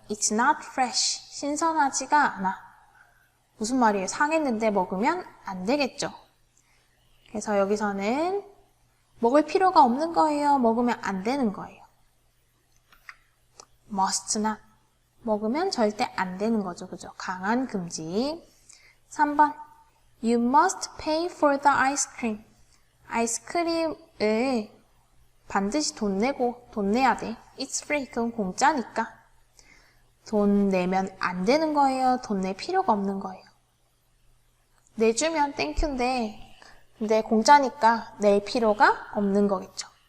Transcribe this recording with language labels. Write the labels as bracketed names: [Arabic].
[English] It's not fresh. [Korean] 신선하지가 않아. 무슨 말이에요? 상했는데 먹으면 안 되겠죠. 그래서 여기서는 먹을 필요가 없는 거예요. 먹으면 안 되는 거예요. [English] must not. [Korean] 먹으면 절대 안 되는 거죠. 그죠? 강한 금지. 3번. [English] You must pay for the ice cream. [Korean] 아이스크림을 반드시 돈 내야 돼. [English] It's free. [Korean] 그건 공짜니까. 돈 내면 안 되는 거예요. 돈 낼 필요가 없는 거예요. 내주면 땡큐인데 근데 공짜니까 낼 필요가 없는 거겠죠.